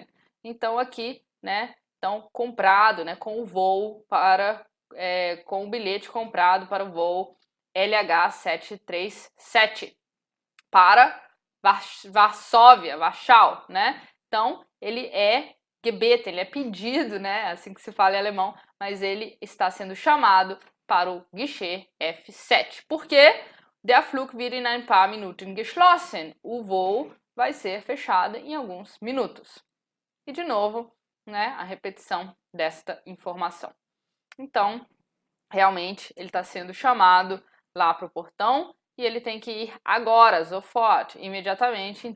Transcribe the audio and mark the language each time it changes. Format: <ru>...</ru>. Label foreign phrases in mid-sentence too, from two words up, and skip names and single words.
<pt>Então, aqui, né, então, comprado, né, com o voo para, com o bilhete comprado para o voo LH737 para Varsóvia, Warschau, né? Então, ele é gebeten, ele é pedido, né? Assim que se fala em alemão, mas ele está sendo chamado para o guichê F7. Por quê?</pt> <de>Der Flug wird in ein paar Minuten geschlossen.</de> <pt>O voo vai ser fechado em alguns minutos. E de novo, né, a repetição desta informação. Então, realmente, ele está sendo chamado lá para o portão e ele tem que ir agora, sofort, imediatamente.</pt>